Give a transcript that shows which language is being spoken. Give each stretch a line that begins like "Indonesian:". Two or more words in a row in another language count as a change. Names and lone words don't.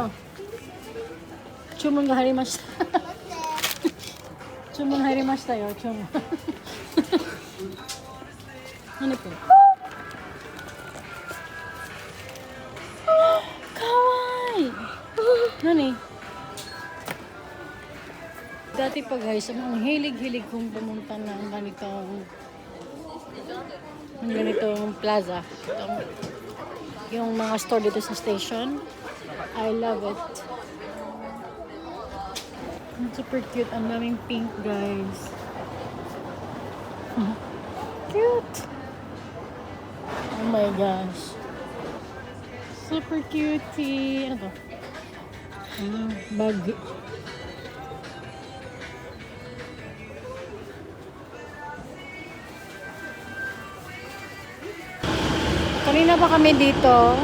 Japanese: 注文が入りました。注文入りましたよ、注文。何これ。かわいい。何?
Filipino: Dati pa guys, ang hilig-hilig kong pumunta ng ganitong plaza. Yung mga store dito sa station.
English: I love it. Super cute.
Filipino: Ang daming pink guys. Cute.
English: Oh my gosh. Super cutie.
Filipino: Ano to? Bag. Kanina pa kami dito.